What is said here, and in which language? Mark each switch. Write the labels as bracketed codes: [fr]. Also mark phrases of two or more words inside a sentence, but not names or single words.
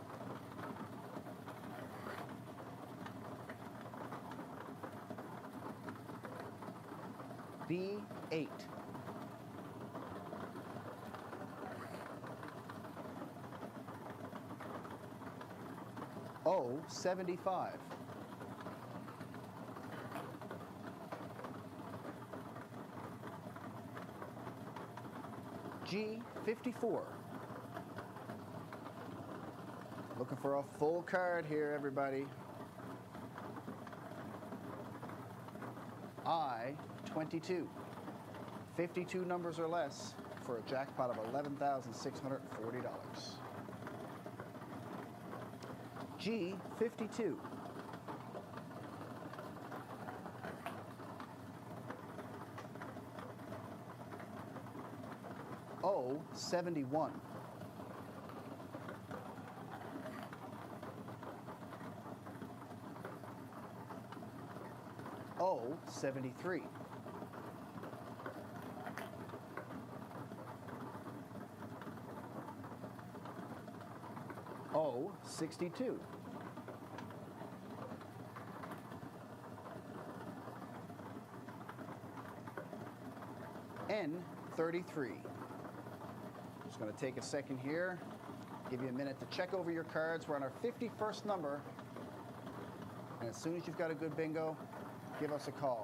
[en] B, 8. O, 75. G, 54. Looking for a full card here, everybody. I, 22. 52 numbers or less for a jackpot of $11,640. G, 52. O, 71. O, 73. O, 62. N, 33. Just going to take a second here, give you a minute to check over your cards. We're on our 51st number, and as soon as you've got a good bingo, give us a call.